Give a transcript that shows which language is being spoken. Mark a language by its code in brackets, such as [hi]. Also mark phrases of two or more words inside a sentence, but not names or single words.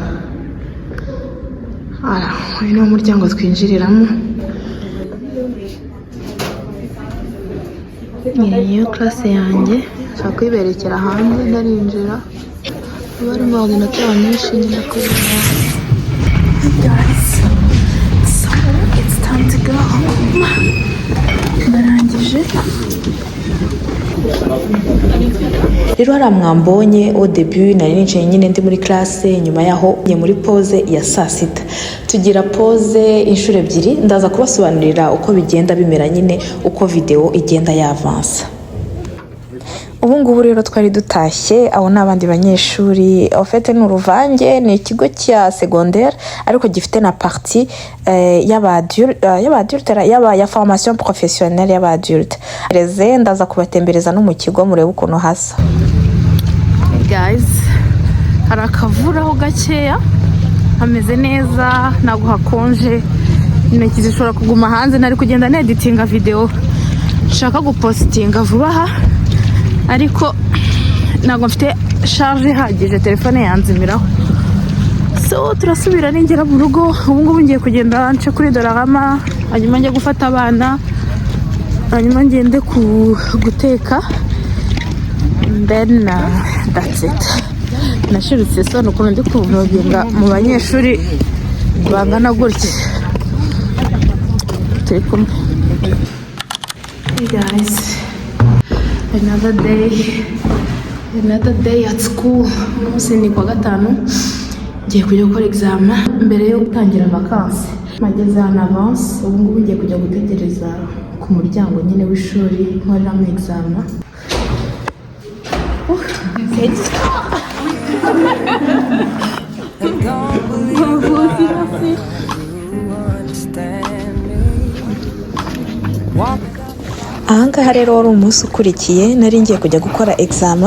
[rw] Uyu ni umuryango twinjiriramo. Niyo classe yanjye, nshaka kwiberekera hanze ndarinjira. Bari mu ordinateur nyinshi nyine kureba. [en] Guys, so it's time to go home. [rw] Narangije. Rero hari mwambonye [fr] au début [rw] nari nicaye nyine ndi muri classe, nyuma yaho njye muri pause ya saa 6. Tugira pause inshuro ebyiri, ndaza kubasobanurira uko bigenda bimera nyine uko video igenda yavansa. Ubu ngubu rero twari dutashye, abo n'abandi banyeshuri. [fr] En fait [rw] ni uruvange, ni ikigo cya secondaire ariko gifite na partie ya [fr] formation professionnelle [rw] y'aba adulte. Reze ndaza kubatembereza no mu kigo murebe ukuntu hasa. Guys, hari akavura ho gakeya, hameze neza, ntabwo hakonje. Intoki zishobora kuguma hanze. Nari kugenda neditinga video nshaka gupostinga vuba aha, ariko ntabwo mfite charge ihagije, telefone yanzimiraho. So turasubira ningera mu rugo. Ubu ngubu ngiye kugenda nce kuri Dollarama, hanyuma njye gufata abana, hanyuma ngende guteka, [en] then that's it. [rw] Nashiritse so nuko ndi kuvuga mu banyeshuri bangana gutya. Turi kumwe. [en] Hey guys, another day at school. [rw] Umunsi ni kwa gatanu, ngiye kujya gukora examen mbere yo gutangira vacances. Mageze [fr] en avance, [rw] ubu ngubu ngiye kujya gutegereza ku muryango nyine w'ishuri nkoreramo examen. Ahangaha rero wari umunsi ukurikiye, nari ngiye kujya gukora examen.